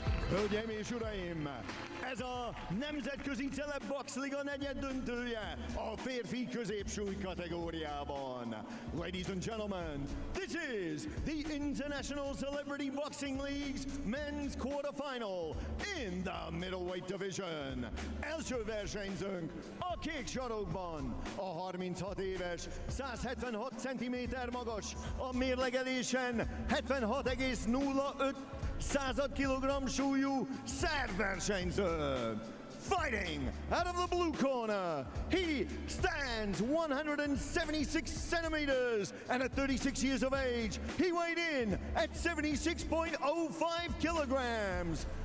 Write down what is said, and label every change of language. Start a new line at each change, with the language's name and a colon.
Hungarian: Hölgyeim és uraim, ez a Nemzetközi Celebbox Liga negyed döntője a férfi középsúly kategóriában.
English: Ladies and gentlemen, this is the International Celebrity Boxing League's men's quarterfinal in the middleweight division.
Hungarian: Első versenyzőnk a kék sarokban, a 36 éves, 176 cm magas, a mérlegelésen 76,05 kg súlyú szerb versenyző.
English: Fighting out of the blue corner, he stands 176 centimeters and at 36 years of age, he weighed in at 76.05 kilograms.